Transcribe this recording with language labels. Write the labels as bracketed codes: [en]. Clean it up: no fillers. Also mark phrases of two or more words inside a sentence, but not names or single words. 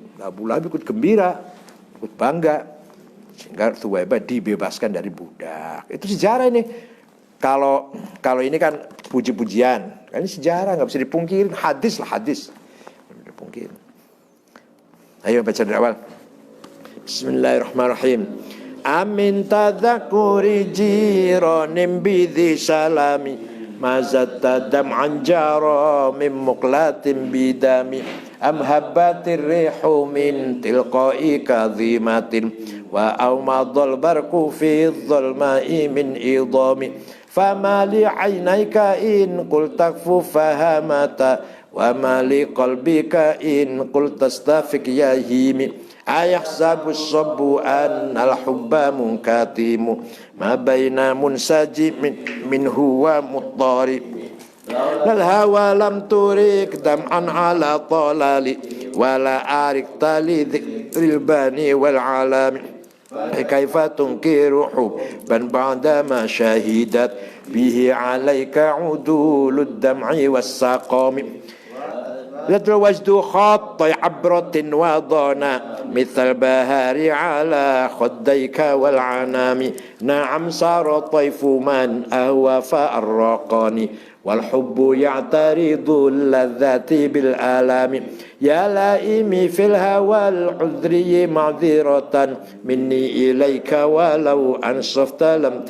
[id] Abu Lahab ikut gembira, ikut bangga. Sehingga Thuwaibah dibebaskan dari budak. Itu sejarah ini. Kalau ini kan puji-pujian, ini sejarah, nggak bisa dipungkirin. Hadis. Dipungkirin. Ayo baca dari awal. [ar] بسم الله الرحمن الرحيم. أمن تذكر جيران بذي سلم مزجت دمعا جرى من مقلة بدم أم هبت الريح من تلقاء كاظمة وأومض البرق في الظلماء من إضم فما لعينيك إن قلت اكففا همتا وما لقلبك إن قلت استفق يهم أيحسب الصب أن الحب منكتم ما بين منسجم منه ومضطرم لولا الهوى لم ترق دمعا على طلل ولا أرقت لذكر البان والعلم فكيف تنكر حبا بعد ما شهدت به عليك عدول الدمع والسقم وأثبت الوجد خطي عبرة وضنى مثل البهار على خديك والعنم نعم سرى طيف من أهوى فأرقني والحب يعترض اللذات بالألم يا لائمي في الهوى العذري معذرة مني إليك ولو أنصفت لم